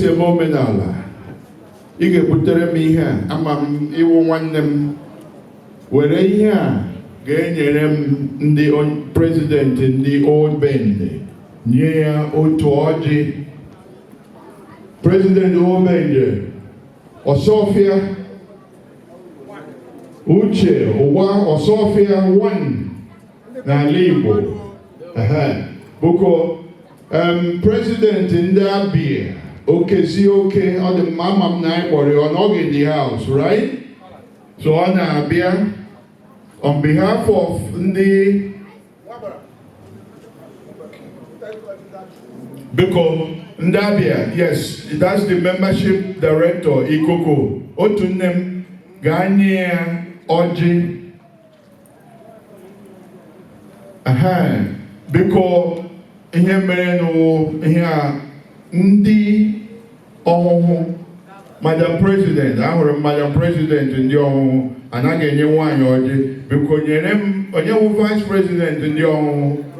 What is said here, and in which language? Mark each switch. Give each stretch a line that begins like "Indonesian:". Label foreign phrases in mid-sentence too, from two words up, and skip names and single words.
Igbo: eme omenala ị ga-ebutere m ihe a ama m ịwụ nwanne m were ihe a ga-enyere m ndị president ndị Old Bende nye ya otu ọjị President Old Bende Ọsọfịa Uche ụwa Ọsọfịa 1 n'ala Igbo bụkọ president ndị Abia okezi oke ọ dị mma ama m na anyị kpọrọ ya ọ
English: in the house, right?
Igbo: So ọ na-abịa
English: on behalf of
Igbo: ndị biko ndị Abia,
English: yes, that's the membership director Ikoko.
Igbo: Otu nne m ga-anye ya ọjị biko ihe mere ihe a ndị ọhụhụ Madam President, ahụrụ Madam President ndị ọhụhụ anaghị enye nwaanyị ọjị biko nyere m onye wụ Vice President ndị ọhụhụ